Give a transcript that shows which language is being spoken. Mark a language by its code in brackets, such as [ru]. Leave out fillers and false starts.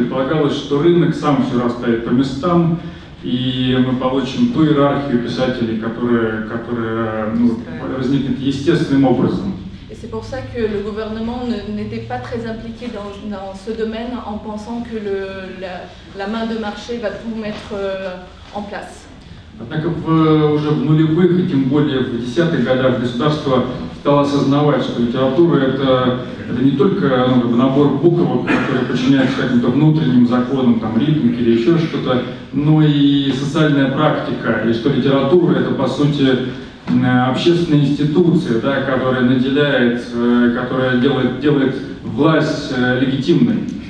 [ru] Предполагалось, что рынок сам все расставит по местам, и мы получим ту иерархию писателей, которая возникнет естественным образом. [fr] Et c'est pour ça que le gouvernement n'était pas très impliqué dans ce domaine, en pensant que la main de marché va tout mettre en place. [ru] Однако уже в нулевых и тем более в 10-х годах государство стало осознавать, что литература это не только набор буквок, которые подчиняются каким-то внутренним законам, ритмике или еще что-то, но и социальная практика, и что литература это по сути общественная институция, которая наделяет, которая делает власть легитимной.